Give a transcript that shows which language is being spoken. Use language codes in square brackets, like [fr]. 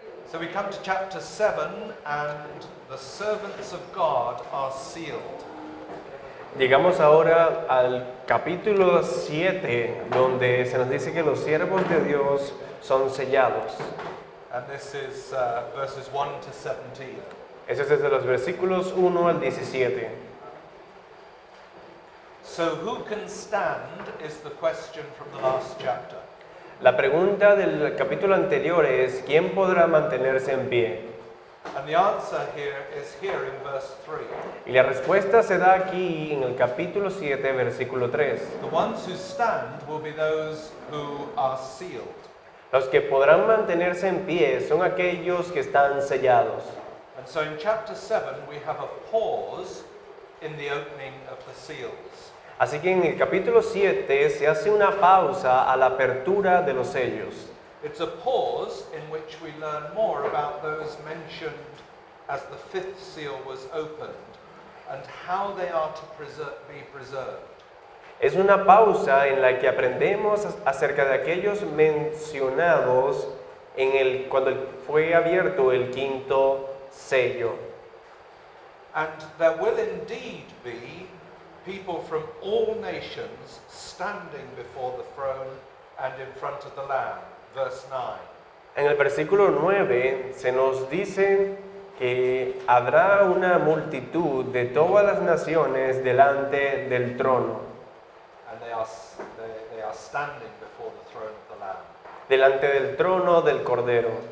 [en] So we come to chapter 7, and the servants of God are sealed. [es] Llegamos ahora al capítulo 7, donde se nos dice que los siervos de Dios son sellados. [en] And this is verses 1 to 17. [es] Eso es desde los versículos 1 al 17. [en] So who can stand is the question from the last chapter. [es] La pregunta del capítulo anterior es, ¿quién podrá mantenerse en pie? [en] And the answer here is here in verse 3. [es] Y la respuesta se da aquí en el capítulo 7, versículo 3. [en] The ones who stand will be those who are sealed. [es] Los que podrán mantenerse en pie son aquellos que están sellados. [en] And so in chapter 7 we have a pause in the opening of the seals. [es] Así que en el capítulo 7 se hace una pausa a la apertura de los sellos. [en] It's a pause in which we learn more about those mentioned as the fifth seal was opened and how they are to be preserved. [es] Es una pausa en la que aprendemos acerca de aquellos mencionados cuando fue abierto el quinto sello. [en] And there will indeed be people from all nations standing before the throne and in front of the Lamb. Verse 9. [es] En el versículo 9 se nos dice que habrá una multitud de todas las naciones delante del trono. [en] And they are standing before the throne of the Lamb. [es] Delante del trono del Cordero.